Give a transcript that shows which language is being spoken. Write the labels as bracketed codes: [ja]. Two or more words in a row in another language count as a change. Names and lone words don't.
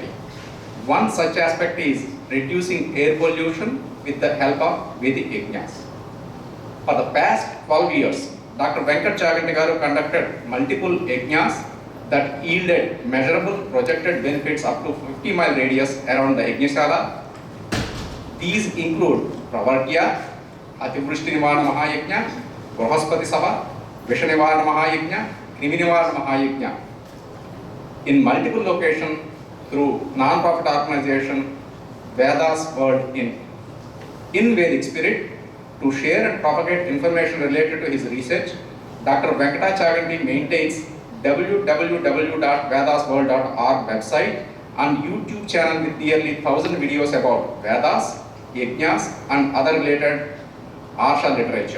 [en] One such aspect is reducing air pollution with the help of Vedic yajnas. For the past 12 years, Dr. Venkata Chaganti Garu conducted multiple yajnas that yielded measurable projected benefits up to 50-mile radius around the Yajnashala. These include Pravartya, Ativrishti Nivarana Mahayajna, Brahaspati Sabha, Visha Nivarana Mahayajna, Krimi Nivarana Mahayajna in multiple locations through non-profit organization Vedas World in Vedic spirit. To share and propagate information related to his research, Dr. Venkata Chaganti maintains www.vedasworld.org website and YouTube channel with nearly 1,000 videos about Vedas, Yajnas and other related Arsha literature.